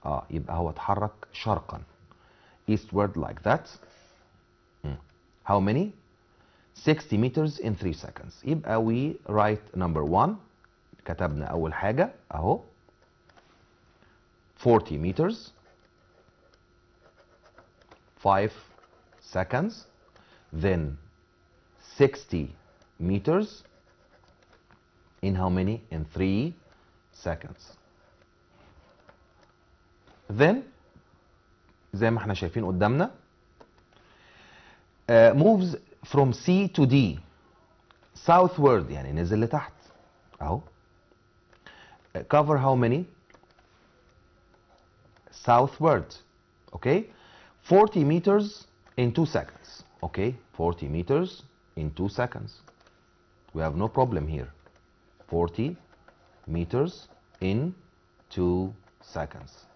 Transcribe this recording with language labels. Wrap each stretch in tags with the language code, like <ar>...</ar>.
<ar>يبقى هو اتحرك شرقا</ar> <en>eastward like that. how many 60 meters in 3 seconds. يبقى we write number 1.</en> <ar>كتبنا أول حاجة أهو</ar> <en>40 meters 5 seconds, then 60 meters in how many? In 3 seconds.</en> <ar>then زي ما احنا شايفين قدامنا</ar> <en>moves from C to D southward،</en> <ar>يعني نزل لتحت اهو.</ar> <en>cover how many southward. okay 40 meters in 2 seconds. okay 40 meters in 2 seconds. we have no problem here. 40 meters in 2 seconds.</en>